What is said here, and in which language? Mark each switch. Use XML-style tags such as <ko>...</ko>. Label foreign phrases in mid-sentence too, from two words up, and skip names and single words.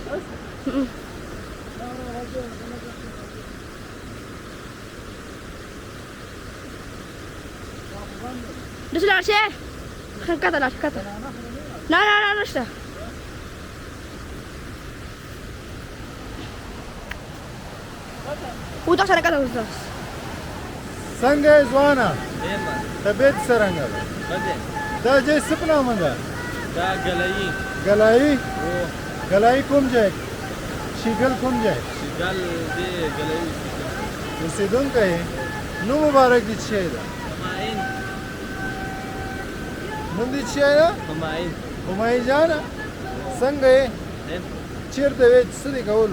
<id>Da sini Arsyad. Kata. Nah, sudah. Udah sana kata udah.</id> <ps>څنګه یې ځوانه طبیعت څرنګه ده دا ځای څه په نامه ده دا ګلایي ګلایي کوم ځای شیګل کوم ځای شیګل دی ګلایي اوسېدونکی یې نوم مبارک دې څه شی ده نوم دې څه شی ده همایون جانه څنګه یې چېرته وې څه دې کولو</ps>